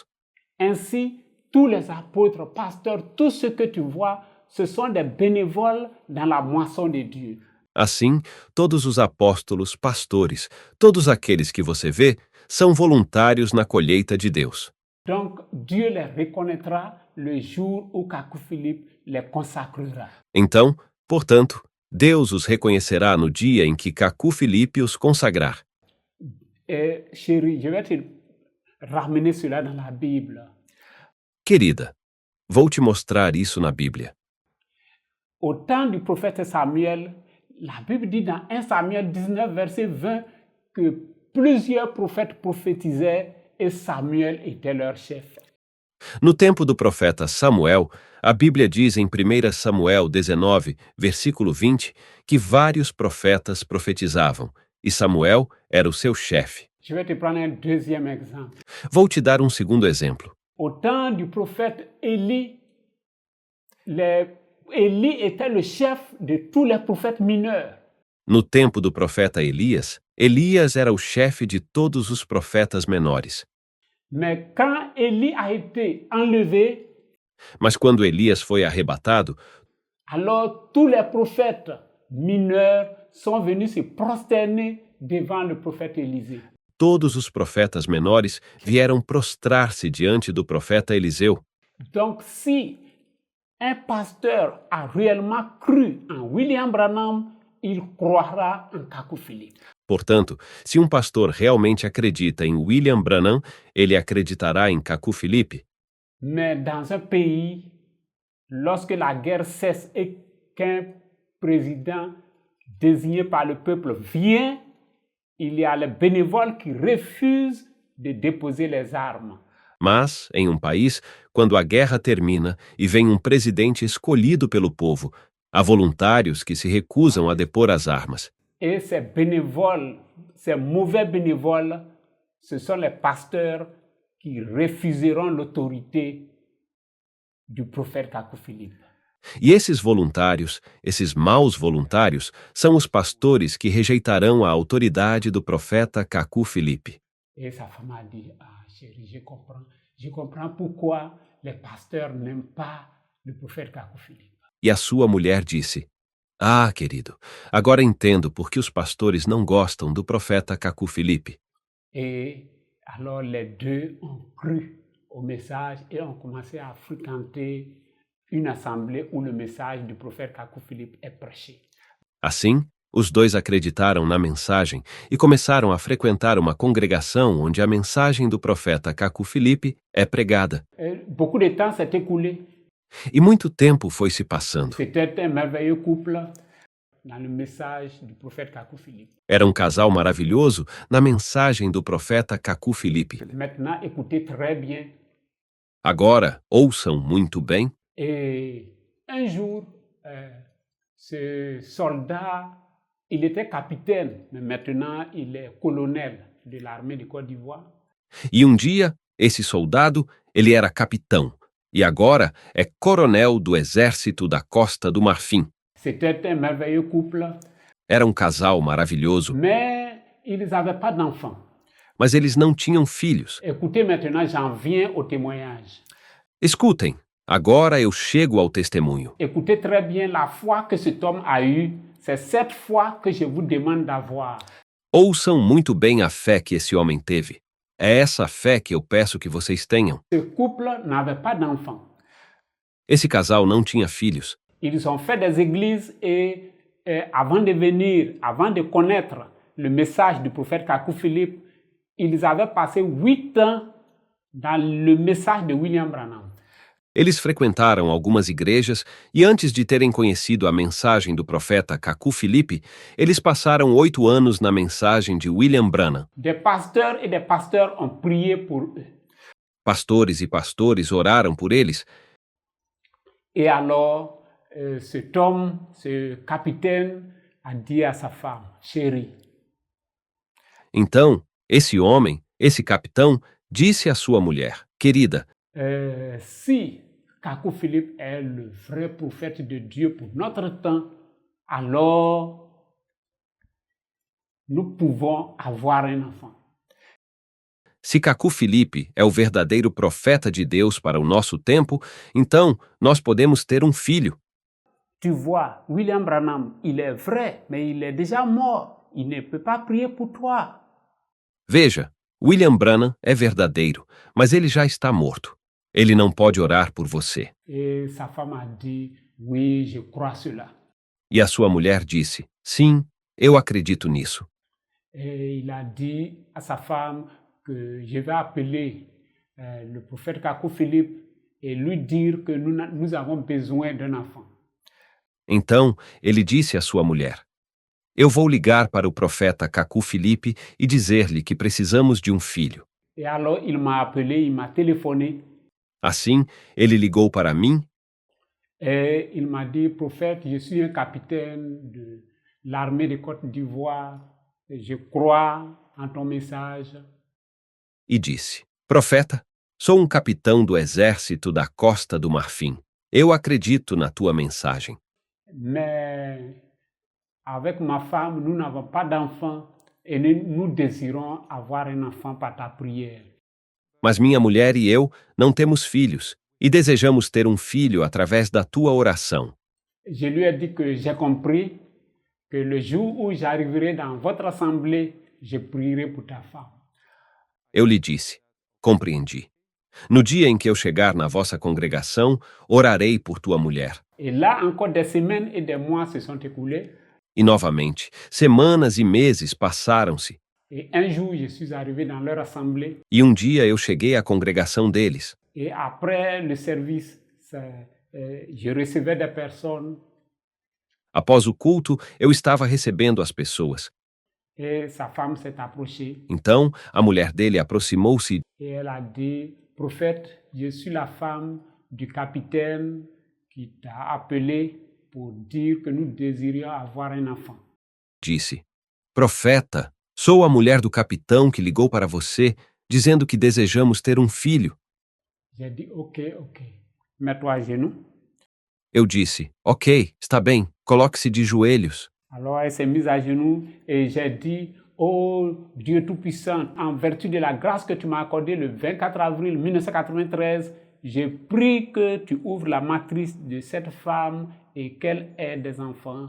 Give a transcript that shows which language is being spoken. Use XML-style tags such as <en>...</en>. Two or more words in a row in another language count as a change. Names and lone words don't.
<fr>Ainsi, tous les apôtres, pasteurs, tout ce que tu vois, ce sont des bénévoles dans la moisson de Dieu.</fr> <pt>Assim, todos os apóstolos, pastores, todos aqueles que você vê, são voluntários na colheita de Deus.</pt> <fr>Donc, Dieu les reconnaîtra le jour où Kakou Philippe les consacrera.</fr> <pt>Então, portanto, Deus os reconhecerá no dia em que Kakou Philippe os consagrar.</pt> <fr>Chérie, je vais te ramener cela dans la Bible.</fr> <pt>Querida, vou te mostrar isso na Bíblia.</pt> <fr>Au temps du prophète Samuel, la Bible dit dans 1 Samuel 19, verset 20, que plusieurs prophètes prophétisaient et Samuel était leur chef.</fr> <pt>No tempo do profeta Samuel, a Bíblia diz em 1 Samuel 19, versículo 20, que vários profetas profetizavam, e Samuel era o seu chefe.</pt> <fr>Je vais te prendre un deuxième exemple.</fr> <pt>Vou te dar um segundo exemplo.</pt> <fr>Au temps du prophète Élie, Élie était le chef de tous les prophètes mineurs.</fr> <pt>No tempo do profeta Elias, Elias era o chefe de todos os profetas menores.</pt> <fr>Mais quand Élie a été enlevé,</fr> <pt>Mas quando Elias foi arrebatado,</pt> <fr>alors tous les prophètes mineurs sont venus se prosterner devant le prophète Élisée.</fr> <pt>todos os profetas menores vieram prostrar-se diante do profeta Eliseu.</pt> <fr>Donc, si un pasteur a réellement cru en William Branham, il croira en Kakou Philippe.</fr> <pt>Portanto, se um pastor realmente acredita em William Branham, ele acreditará em Kakou Philippe.</pt> <fr>Mais dans un pays, lorsque la guerre cesse et qu'un président désigné par le peuple vient, il y a les bénévoles qui refusent de déposer les armes.</fr> <pt>Mas, em um país, quando a guerra termina e vem um presidente escolhido pelo povo, há voluntários que se recusam a depor as armas.</pt> <fr>Et ces bénévoles, ces mauvais bénévoles, ce sont les pasteurs qui refuseront l'autorité du prophète Kakou Philippe.</fr> <pt>E esses voluntários, esses maus voluntários, são os pastores que rejeitarão a autoridade do profeta Kakou Philippe.</pt> <fr>Et sa femme a dit, ah chérie, je comprends pourquoi les pasteurs n'aiment pas le prophète Kakou Philippe.</fr> <pt>E a sua mulher disse: Ah, querido, agora entendo por que os pastores não gostam do profeta Kakou Philippe.</pt> <fr>Et alors les deux ont cru au message et ont commencé à fréquenter une assemblée où le message du prophète Kakou Philippe est prêché.</fr> <pt>Assim, os dois acreditaram na mensagem e começaram a frequentar uma congregação onde a mensagem do profeta Kakou Philippe é pregada.</pt> <fr>Et beaucoup de temps s'est écoulé.</fr> <pt>E muito tempo foi se passando.</pt> <fr>C'était un merveilleux couple dans le message du prophète Kakou Philippe.</fr> <pt>Era um casal maravilhoso na mensagem do profeta Kakou Philippe.</pt> <fr>Maintenant, écoutez très bien.</fr> <pt>Agora, ouçam muito bem.</pt> <fr>Et un jour, ce soldat, il était capitaine, mais maintenant il est colonel de l'armée de Côte d'Ivoire.</fr> <pt>E um dia, esse soldado, ele era capitão, e agora é coronel do exército da Costa do Marfim.</pt> <fr>C'était un merveilleux couple,</fr> <pt>Era um casal maravilhoso,</pt> <fr>mais ils n'avaient pas d'enfants.</fr> <pt>mas eles não tinham filhos.</pt> <fr>Écoutez maintenant, j'en viens au témoignage.</fr> <pt>Escutem, agora eu chego ao testemunho.</pt> <fr>Écoutez très bien la foi que cet homme a eue. C'est cette foi que je vous demande d'avoir.</fr> <pt>Ouçam muito bem a fé que esse homem teve. É essa fé que eu peço que vocês tenham.</pt> <fr>Ce couple n'avait pas d'enfants.</fr> <pt>Esse casal não tinha filhos.</pt> <fr>Ils ont fait des églises et avant de venir, avant de connaître le message du prophète Kakou Philippe, ils avaient passé 8 ans dans le message de William Branham.</fr> <pt>Eles frequentaram algumas igrejas e antes de terem conhecido a mensagem do profeta Kakou Philippe, eles passaram 8 anos na mensagem de William Branham.</pt> <fr>Des pasteurs et des pasteurs ont prié pour eux.</fr> <pt>Pastores e pastores oraram por eles.</pt> <fr>Et alors, cet homme, ce capitaine, a dit à sa femme, chérie,</fr> <pt>Então, esse homem, esse capitão, disse à sua mulher: Querida,</pt> <fr>si Kakou Philippe est le vrai prophète de Dieu pour notre temps, alors nous pouvons avoir un enfant.</fr> <pt>se Kakou Philippe é o verdadeiro profeta de Deus para o nosso tempo, então nós podemos ter um filho.</pt> <fr>Tu vois, William Branham, il est vrai, mais il est déjà mort. Il ne peut pas prier pour toi.</fr> <pt>Veja, William Branham é verdadeiro, mas ele já está morto. Ele não pode orar por você.</pt> <fr>Et sa femme a dit, oui, je crois cela.</fr> <pt>E a sua mulher disse: Sim, eu acredito nisso.</pt> <fr>Et il a dit à sa femme que je vais appeler le prophète Kakou Philippe et lui dire que nous avons besoin d'un enfant.</fr> <pt>Então, ele disse à sua mulher: Eu vou ligar para o profeta Kakou Philippe e dizer-lhe que precisamos de um filho.</pt> <fr>Et alors il m'a appelé, il m'a téléphoné</fr> <pt>Assim, ele ligou para mim</pt> <fr>et il m'a dit, prophète, je suis un capitaine de l'armée de Côte d'Ivoire Je crois en ton message.</fr> <pt>E disse: Profeta, sou um capitão do exército da Costa do Marfim. Eu acredito na tua mensagem.</pt> <fr>Mais avec ma femme, nous n'avons pas d'enfant et nous désirons avoir un enfant par ta prière.</fr> <pt>Mas minha mulher e eu não temos filhos e desejamos ter um filho através da tua oração.</pt> <fr>Je lui ai dit que j'ai compris que le jour où j'arriverai dans votre assemblée, je prierai pour ta femme.</fr> <pt>Eu lhe disse: Compreendi. No dia em que eu chegar na vossa congregação, orarei por tua mulher.</pt> <fr>Et là, encore des semaines et des mois se sont écoulés.</fr> <pt>E novamente, semanas e meses passaram-se.</pt> <fr>Et un jour, je suis arrivé dans leur assemblée.</fr> <pt>E um dia eu cheguei à congregação deles.</pt> <fr>Et après le service, je recevais des personnes.</fr> <pt>Após o culto, eu estava recebendo as pessoas.</pt> <fr>Et sa femme s'est approchée.</fr> <pt>Então, a mulher dele aproximou-se</pt> <fr>Et elle a dit, prophète, je suis la femme du capitaine qui t'a appelé pour dire que nous désirions avoir un enfant.</fr> <pt>e disse: Profeta, sou a mulher do capitão que ligou para você, dizendo que desejamos ter um filho.</pt> <fr>J'ai dit, ok. Mets-toi à genoux.</fr> <pt>Eu disse: Ok, está bem, coloque-se de joelhos.</pt> <fr>Alors elle s'est mise à genoux et j'ai dit, oh Dieu Tout-Puissant, en vertu de la grâce que tu m'as accordée le 24 avril 1993, je prie que tu ouvres la matrice de cette femme et qu'elle ait des enfants.</fr>